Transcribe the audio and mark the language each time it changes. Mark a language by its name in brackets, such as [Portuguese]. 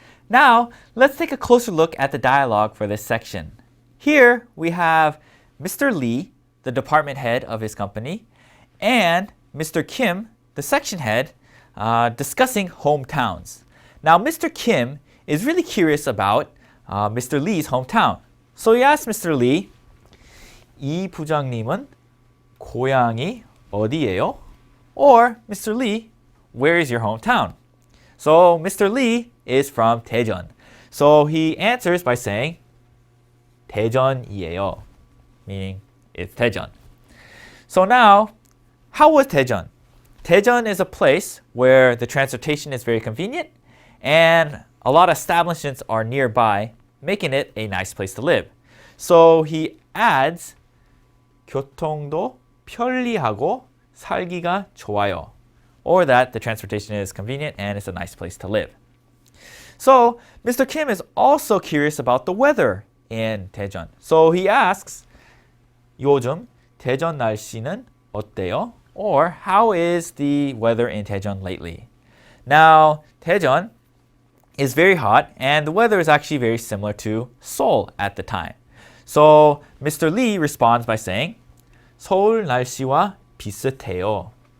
[English] Now, let's take a closer look at the dialogue for this section. Here, we have Mr. Lee, the department head of his company, and Mr. Kim, the section head, discussing hometowns. Now, Mr. Kim is really curious about Mr. Lee's hometown. So he asked Mr. [Korean] Lee, 이 부장님은 고향이 어디예요? [English] Or, Mr. Lee, where is your hometown? So, Mr. Lee is from Daejeon. So he answers by saying [Korean] 대전이에요, [English] meaning it's Daejeon. So now, how was Daejeon? Daejeon is a place where the transportation is very convenient and a lot of establishments are nearby, making it a nice place to live. So he adds [Korean] 교통도 편리하고 살기가 좋아요, [English] or that the transportation is convenient and it's a nice place to live. So Mr. Kim is also curious about the weather in Daejeon. So he asks, [Korean] 요즘 대전 날씨는 어때요? [English] Or how is the weather in Daejeon lately? Now, Daejeon is very hot and the weather is actually very similar to Seoul at the time. So Mr. Lee responds by saying, [Korean] 서울 날씨와 비슷해요.